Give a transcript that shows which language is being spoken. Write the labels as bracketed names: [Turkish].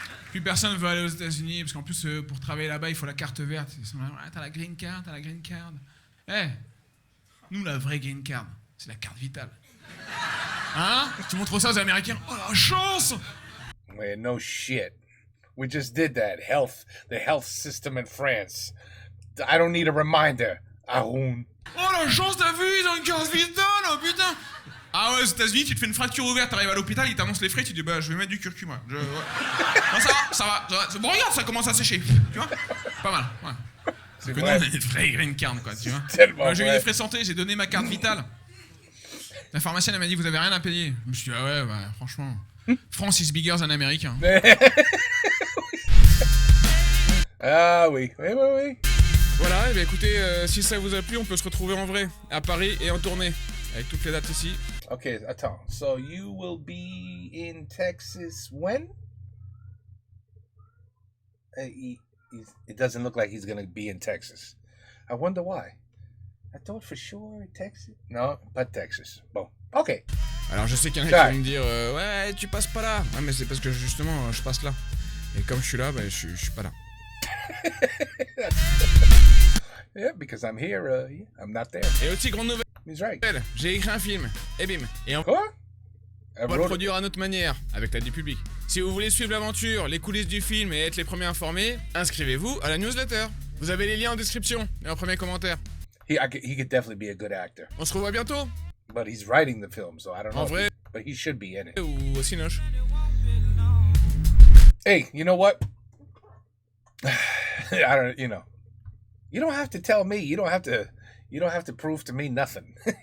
[French] Plus personne veut aller aux États-Unis parce qu'en plus, pour travailler là-bas, il faut la carte verte. Ils sont là, ah, t'as la green card. Eh, nous, la vraie green card, c'est la carte vitale. Hein? Tu montres ça aux Américains? Oh la chance! [English] Man, no shit. We just did that. The health system in France. I don't need a reminder. Haroun. [French] Oh la chance, t'as vu? Ils ont une carte vitale, oh putain! Ah ouais, aux États-Unis, tu te fais une fracture ouverte, t'arrives à l'hôpital, ils t'annoncent les frais, tu dis bah je vais mettre du curcuma. Ouais. Non, ça va. Bon, regarde, ça commence à sécher. Tu vois? Pas mal, ouais. C'est que vrai. non, une vraie green card, quoi, tu vois. Tellement J'ai eu vrai. des frais de santé, j'ai donné ma carte vitale. La pharmacienne, elle m'a dit vous avez rien à payer. Je me suis dit ah ouais, bah franchement. [English] France is bigger than America. [French] Ah oui. Voilà, et bien écoutez, si ça vous a plu, on peut se retrouver en vrai, à Paris et en tournée. Avec toutes les dates ici. Okay, attends. [English] So you will be in Texas when? It doesn't look like he's gonna be in Texas. I wonder why. I thought for sure Texas. No, but Texas. Bon, okay. [French] Alors je sais qu'il y en a qui vont me dire ouais, tu passes pas là. Ah mais c'est parce que justement je passe là. Et comme je suis là, bah, je suis pas là. [English] Yeah, because I'm here. I'm not there. [French] Et aussi grande nouvelle. [English] He's right. [French] J'ai écrit un film. Et bim. Et on Quoi? va le produire à notre manière, avec l'aide du public. Si vous voulez suivre l'aventure, les coulisses du film et être les premiers informés, inscrivez-vous à la newsletter. Vous avez les liens en description et en premier commentaire. [English] He could definitely be a good actor. [French] On se revoit bientôt. [English] But he's writing the film, so I don't know. [French] En vrai. [English] But he should be in it. [French] Ou au Cinoche. [English] Hey, you know what? You don't have to tell me. You don't have to You don't have to prove to me nothing.